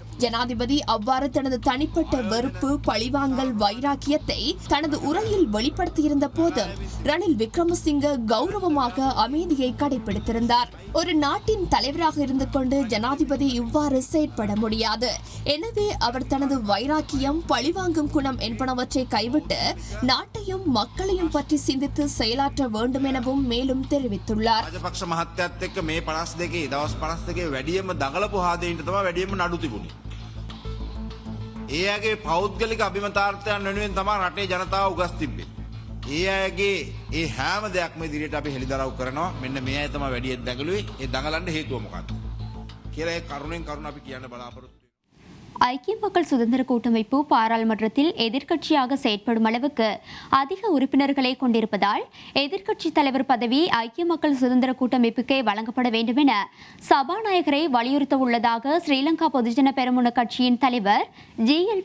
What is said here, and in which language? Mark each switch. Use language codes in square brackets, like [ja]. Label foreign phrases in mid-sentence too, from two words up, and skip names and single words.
[ta] ஜனாதிபதி அவ்வாறு தனது தனிப்பட்ட வெறுப்பு, பழிவாங்கல், வைராக்கியத்தை தனது உரையில் வெளிப்படுத்தியிருந்த போது ரணில் விக்ரமசிங்கே கௌரவமாக அமைதியை கடைபிடித்திருந்தார். ஒரு நாட்டின் தலைவராக இருந்து கொண்டு ஜனாதிபதி இவ்வாறு செயற்பட முடியாது. எனவே அவர் தனது வைராக்கியம், பழிவாங்கும் குணம் என்பனவற்றை கைவிட்டு நாட்டையும் மக்களையும் பற்றி சிந்தித்து செயலாற்ற வேண்டும் எனவும் மேலும் தெரிவித்துள்ளார். [si] රාජපක්ෂ මහත්තයත් එක්ක මේ 52 දවස් 52 වැඩියම දඟලපු හාදීන්ට තමයි වැඩියම නඩු තිබුණේ. ඒ අයගේ පෞද්ගලික අභිමතාර්ථයන් වෙනුවෙන් තමයි රටේ ජනතාව උගස් තිබ්බේ. ඒ අයගේ ඒ හැම දෙයක්ම ඉදිරියට අපි හෙළිදරව් කරනවා. මෙන්න මේ අය තමයි වැඩියෙන් දඟලුවේ. ඒ දඟලන්න හේතුව මොකක්ද කියලා ඒ කරුණෙන් කරුණ අපි කියන්න බලාපොරොත්තු. [ta] ஐக்கிய மக்கள் சுதந்திர கூட்டமைப்பு பாராளுமன்றத்தில் எதிர்க்கட்சியாக செயற்படும் அளவுக்கு அதிக உறுப்பினர்களை கொண்டிருப்பதால் எதிர்க்கட்சித் தலைவர் பதவி ஐக்கிய மக்கள் சுதந்திர கூட்டமைப்புக்கே வழங்கப்பட வேண்டும் என சபாநாயகரை வலியுறுத்த உள்ளதாக ஸ்ரீலங்கா பொதுஜன பெரமுன கட்சியின் தலைவர் ஜி.எல்.